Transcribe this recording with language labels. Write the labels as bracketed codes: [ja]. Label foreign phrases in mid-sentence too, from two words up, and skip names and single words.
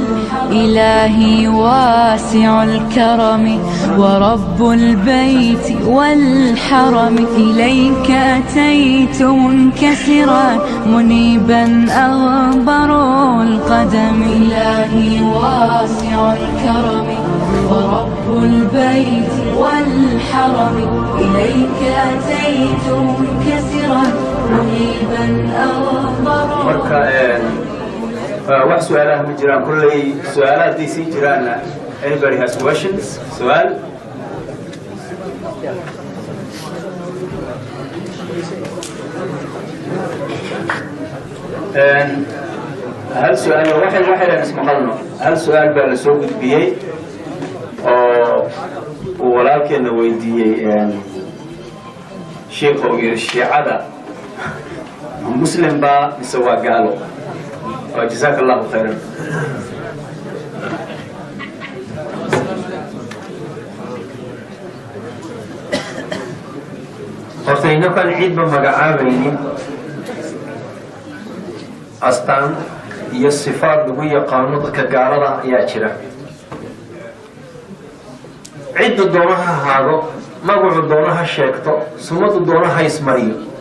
[ar] إلهي واسع الكرم ورب البيت والحرم إليك أتيت منكسرا منيبا أغبر القدم إلهي واسع الكرم ورب البيت والحرم إليك أتيت منكسرا منيبا أغبر القدم. [so] wax su'aalaha ma jiraan kullay su'aalaadii sii jiraana [en] anybody has questions [so] su'aal hal su'aal waxaan ismaqalno hal su'aal baa la soo gudbiyey oo uu walaalkeena weydiiyey sheekh oo yiri shiicada muslim baa mise waa gaalo [ar] جزاك الله خيرا. [so] hortayna kan ciidba magacaabaynin astaan iyo sifaad lagu yaqaano dadka gaalada ayaa jira ciddu doonaha ahaado magacu doonaha sheegto sumadu doonaha ismariyo